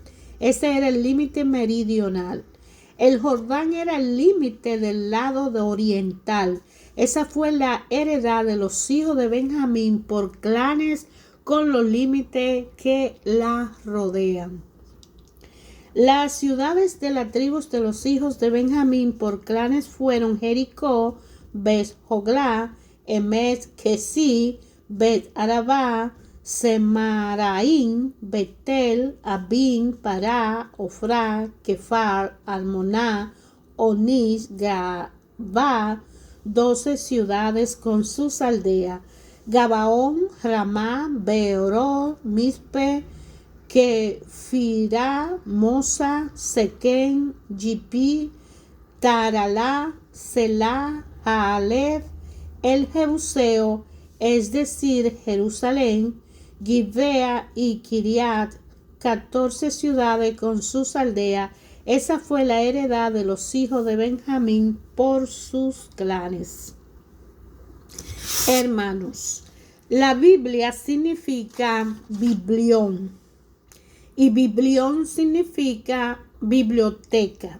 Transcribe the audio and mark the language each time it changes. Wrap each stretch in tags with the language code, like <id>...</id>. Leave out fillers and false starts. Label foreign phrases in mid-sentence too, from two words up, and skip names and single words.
<es>Ese era el límite meridional. El Jordán era el límite del lado oriental. Esa fue la heredad de los hijos de Benjamín por clanes, con los límites que la rodean. Las ciudades de las tribus de los hijos de Benjamín por clanes fueron Jericó, Bet-Joglá, Emet-Kesí, Bet-Arabá, Semaraín, Betel, Abín, Pará, Ofrá, Kefar, Almoná, Onís, Gabá, 12 ciudades con sus aldeas. Gabaón, Ramá, Beoró, Mispe, Kefirá, Mosa, Sequén, Yipi, Taralá, Selá, Jaalef, el Jebuseo, es decir, Jerusalén, Gibea y Kiriat, 14 ciudades con sus aldeas. Esa fue la heredad de los hijos de Benjamín por sus clanes. Hermanos, la Biblia significa biblión, y biblión significa biblioteca.</es>